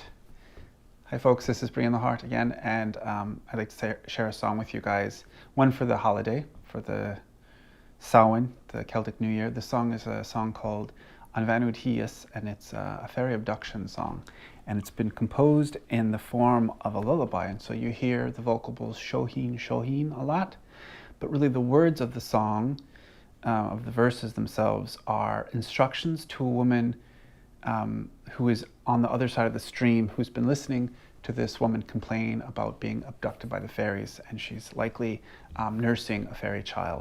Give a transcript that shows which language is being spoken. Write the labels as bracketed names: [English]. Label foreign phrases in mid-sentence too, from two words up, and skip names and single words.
[English] Hi folks, this is Bhean Úd Thíos again, and I'd like to share a song with you guys. One for the holiday, for the Samhain, the Celtic New Year. The song is a song called Bhean Úd Thíos, and it's a fairy abduction song. And it's been composed in the form of a lullaby, and so you hear the vocables shohin, shohin a lot. But really the words of the song, of the verses themselves, are instructions to a woman who is on the other side of the stream, who's been listening to this woman complain about being abducted by the fairies, and she's likely nursing a fairy child.